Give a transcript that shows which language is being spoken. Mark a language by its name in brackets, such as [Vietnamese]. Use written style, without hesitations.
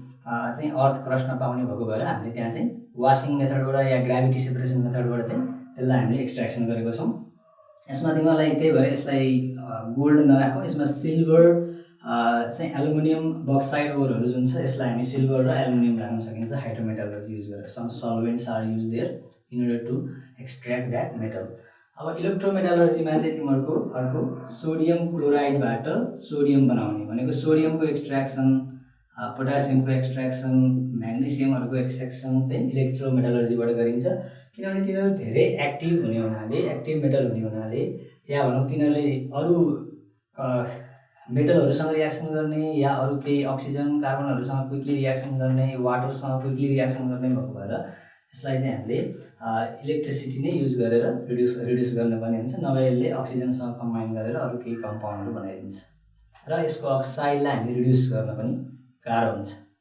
[Nepali] चाहिँ earth crust नपाउने भएको भएर हामीले त्यहाँ चाहिँ वासिङ मेथडबाट या ग्राभिटी सेपरेसन मेथडबाट चाहिँ त्यसलाई हामीले एक्सट्र्याक्सन गरेको छौँ। यसमा तिमीहरूलाई त्यही भएर यसलाई गोल्ड नराखौँ, यसमा सिल्भर चाहिँ एल्युमिनियम बक्साइड ओरहरू जुन छ यसलाई हामी सिल्भर र एल्युमिनियम राख्न सकिन्छ हाइड्रोमेटलहरू युज गरेर। [English] Some solvents are use there in order to extract that metal. [Nepali] अब इलेक्ट्रोमेटलर्जीमा चाहिँ तिमीहरूको अर्को सोडियम क्लोराइडबाट सोडियम बनाउने भनेको सोडियमको एक्सट्र्याक्सन, पोटासियमको एक्सट्र्याक्सन, म्याग्नेसियमहरूको एक्सट्र्याक्सन चाहिँ इलेक्ट्रोमेटलर्जीबाट गरिन्छ। किनभने तिनीहरू धेरै एक्टिभ हुने हुनाले, एक्टिभ मेटल हुने हुनाले, या भनौँ तिनीहरूले अरू मेटलहरूसँग रियाक्सन गर्ने या अरू केही अक्सिजन कार्बनहरूसँग क्विकली रियाक्सन गर्ने, वाटरसँग क्विकली रियाक्सन गर्ने भएको भएर यसलाई चाहिँ हामीले इलेक्ट्रिसिटी नै युज गरेर रिड्युस गर्नुपर्ने हुन्छ, नभए यसले अक्सिजनसँग कम्बाइन गरेर अरू केही कम्पाउन्डहरू बनाइदिन्छ र यसको अक्साइडलाई हामी रिड्युस गर्न पनि गाह्रो हुन्छ।